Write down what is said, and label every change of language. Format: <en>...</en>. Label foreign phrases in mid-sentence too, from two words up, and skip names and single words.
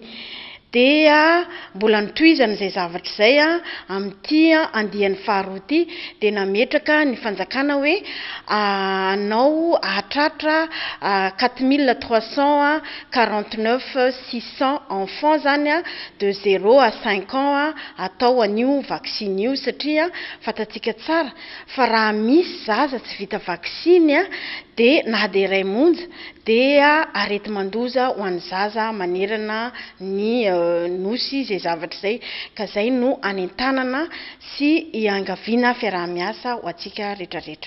<mg>Dia mbola nitohizana izay zavatra izay amin'ity andiany faharoa ity dia nametraka ny fanjakana hoe anao ahatratra 4349 600 enfants zany</mg> <fr>de 0 à 5 ans</fr> <mg>atao an'io vaksiny io satria fantatsika tsara fa raha misy zaza tsy vita vaksiny dia na dia iray monja dia arety mandoza ho an'ny zaza manerana ny nosy izay zavatra izay ka izay no anentanana sy iangaviana fiaraha-miasa ho antsika rehetrarehetra.</mg>